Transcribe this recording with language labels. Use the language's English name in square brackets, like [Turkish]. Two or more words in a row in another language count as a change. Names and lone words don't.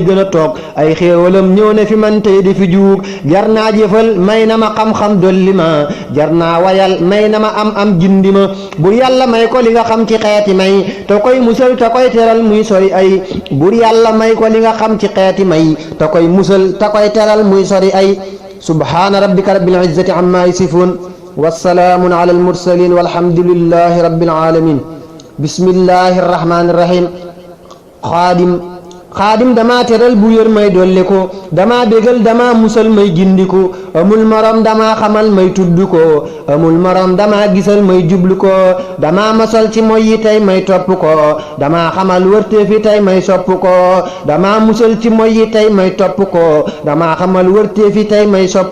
[Wolof] gën a toog ay xéewalam ñëw ne fi man tey di fi juug jar naa jëfal may na ma xam-xam dolli ma jar naa wayal may na ma am gindi ma bur yàlla may ko li nga xam ci xeeti may te koy musal te koy teral muy sori ay bur yàlla may ko li nga xam ci xeeti may te koy musal te koy teral muy sori ay [Arabic] سبحان ربك رب العزة عما يصفون والسلام على المرسلين والحمد لله رب العالمين بسم الله الرحمن الرحيم [Wolof] xaadim dama teral bu yër may dolli ko dama bégal dama musal may gindiku amul morom dama xamal may tudd ko amul morom dama gisal may jublu ko dama mosal ci moy yi tey may topp ko dama xamal wërteefi tey may sopp ko dama musal ci moy yi tey may topp ko dama xamal wërteefi tey may sopp